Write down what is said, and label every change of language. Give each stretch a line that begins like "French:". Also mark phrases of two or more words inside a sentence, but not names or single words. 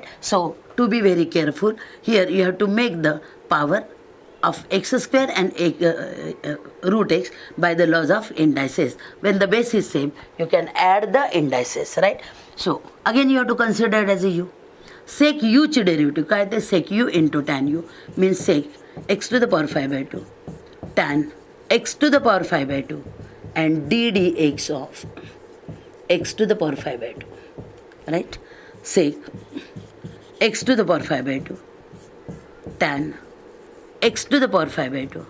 English: So to be very careful, here you have to make the power of x square and root x by the laws of indices. When the base is same, you can add the indices, right? So again you have to consider it as a u. Sec u ची derivative
Marathi: काय ते
English: sec u into tan u means sec x to the power 5 by 2 tan x to the power 5 by 2 and ddx of x to the power 5 by 2, right? Sec x to the power 5 by 2 tan x to the power 5 by 2.